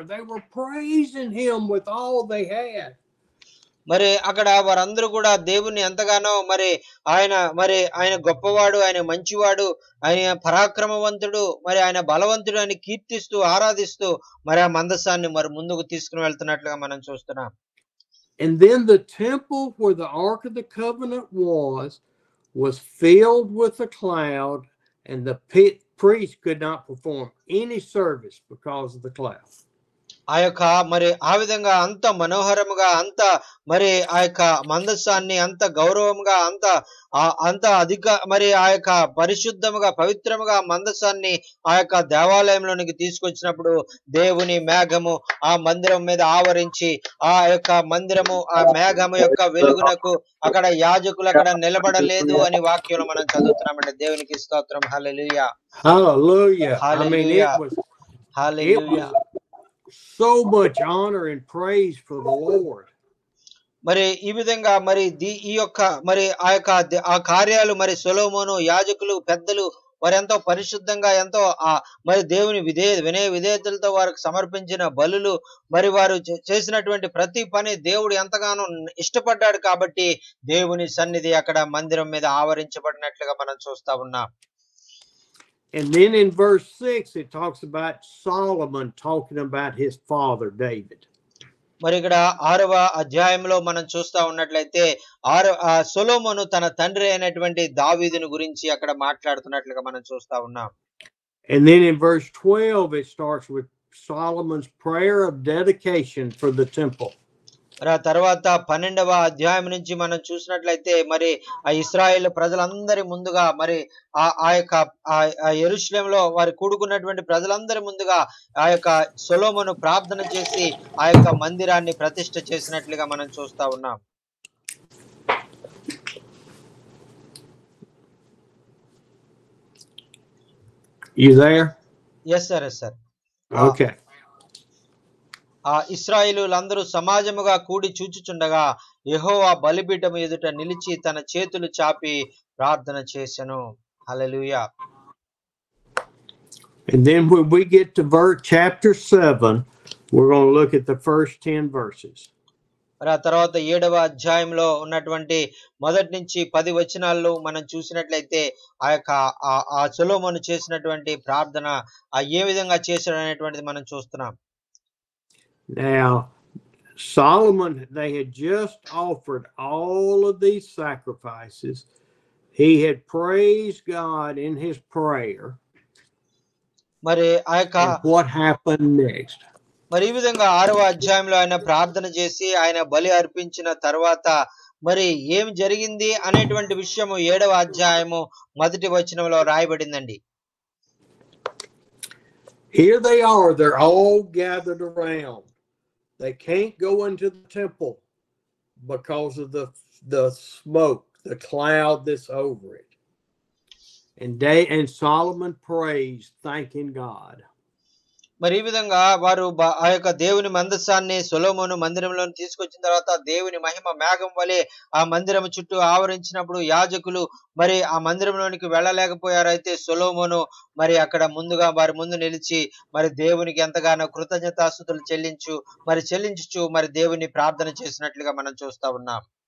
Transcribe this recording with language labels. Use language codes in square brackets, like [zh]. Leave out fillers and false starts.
[en] They were praising Him with all they had. [te] మరి అక్కడ వారందరూ కూడా దేవుని ఎంతగానో మరి ఆయన గొప్పవాడు, ఆయన మంచివాడు, ఆయన పరాక్రమవంతుడు, మరి ఆయన బలవంతుడు అని కీర్తిస్తూ ఆరాధిస్తూ మరి ఆ మందసాన్ని మరి ముందుకు తీసుకుని వెళ్తున్నట్లుగా మనం చూస్తున్నాం. [en] And then the temple where the Ark of the Covenant was filled with a cloud, and the priest could not perform any service because of the cloud. [te] ఆ యొక్క మరి ఆ విధంగా అంత మనోహరముగా అంత మరి ఆ యొక్క మందస్సాన్ని అంత గౌరవముగా అంత అధిక మరి ఆ యొక్క పరిశుద్ధముగా పవిత్రముగా మందస్సాన్ని ఆ యొక్క దేవాలయంలోనికి తీసుకొచ్చినప్పుడు దేవుని మేఘము ఆ మందిరం మీద ఆవరించి ఆ యొక్క మందిరము ఆ మేఘము యొక్క వెలుగునకు అక్కడ యాజకులు అక్కడ నిలబడలేదు అని వాక్యంలో మనం చదువుతున్నామండి. దేవునికి స్తోత్రం. హల్లెలూయా, [en] Hallelujah. I mean, [te] hallelujah, [en] it was [te] hallelujah. [en] so much honor and praise for the Lord. [te] మరి ఈ విధంగా మరి ఈ యొక్క మరి ఆ కార్యాలు మరి సొలొమోను యాజకులు పెద్దలు వారు ఎంతో పరిశుద్ధంగా ఎంతో మరి దేవుని వినయ విధేయతలతో వారికి సమర్పించిన బలులు మరి వారు చేసినటువంటి ప్రతి పని దేవుడు ఎంతగానో ఇష్టపడ్డాడు కాబట్టి దేవుని సన్నిధి అక్కడ మందిరం మీద ఆవరించబడినట్లుగా మనం చూస్తా ఉన్నాం. [en] And then in verse 6, it talks about Solomon talking about his father, David. [te] మరి ఇక్కడ 6వ అధ్యాయంలో మనం చూస్తా ఉన్నట్లయితే సొలొమోను తన తండ్రి అయినటువంటి దావీదును గురించి అక్కడ మాట్లాడుతున్నట్లుగా మనం చూస్తా ఉన్నాం. [en] And then in verse 12, it starts with Solomon's prayer of dedication for the temple. [te] తర్వాత 12వ అధ్యాయం నుంచి మనం చూసినట్లయితే మరి ఆ ఇశ్రాయేలు ప్రజలందరి ముందుగా మరి ఆ యొక్క యెరూషలేములో వారు కూడుకున్నటువంటి ప్రజలందరి ముందుగా ఆ యొక్క సొలొమోను ప్రార్థన చేసి ఆ యొక్క మందిరాన్ని ప్రతిష్ఠ చేసినట్లుగా మనం చూస్తా ఉన్నాం. [en] You there? Yes sir, yes sir. Okay. [te] ఆ ఇశ్రాయేలులందరూ సమాజముగా కూడి చూచుచుండగా యెహోవా బలిపీఠము ఎదుట నిలిచి తన చేతులు చాపి ప్రార్థన చేసెను. హల్లెలూయా. [en] And then when we get to chapter 7, we're going to look at the first 10 verses. [te] ఆ తర్వాత 7వ అధ్యాయంలో ఉన్నటువంటి మొదటి నుంచి 10 వచనాల్లో మనం చూసినట్లయితే ఆ యొక్క ఆ సొలొమోను చేసినటువంటి ప్రార్థన ఏ విధంగా చేశాడు అనేటువంటిది మనం చూస్తున్నాం. [en] Now, Solomon, they had just offered all of these sacrifices. He had praised God in his prayer. [te] మరి ఆ యొక్క [en] what happened next? [te] మరి ఈ విధంగా 6వ అధ్యాయంలో ఆయన ప్రార్థన చేసి ఆయన బలి అర్పించిన తర్వాత మరి ఏం జరిగింది అనేటువంటి విషయము 7వ అధ్యాయము మొదటి వచనంలో రాయబడిందండి. [en] Here they are, they're all gathered around. They can't go into the temple because of the smoke, the cloud that's over it. And Solomon prays, thanking God. [te] మరి ఈ విధంగా వారు ఆ యొక్క దేవుని మందసాన్ని సొలొమోను మందిరంలో తీసుకొచ్చిన తర్వాత దేవుని మహిమ మేఘం వలె ఆ మందిరం చుట్టూ ఆవరించినప్పుడు యాజకులు మరి ఆ మందిరంలోనికి వెళ్ళలేకపోయారు. అయితే సొలొమోను మరి అక్కడ ముందుగా వారి ముందు నిలిచి మరి దేవునికి ఎంతగానో కృతజ్ఞతాస్తుతులు చెల్లించుచు మరి దేవుని ప్రార్థన చేసినట్లుగా మనం చూస్తా ఉన్నాం.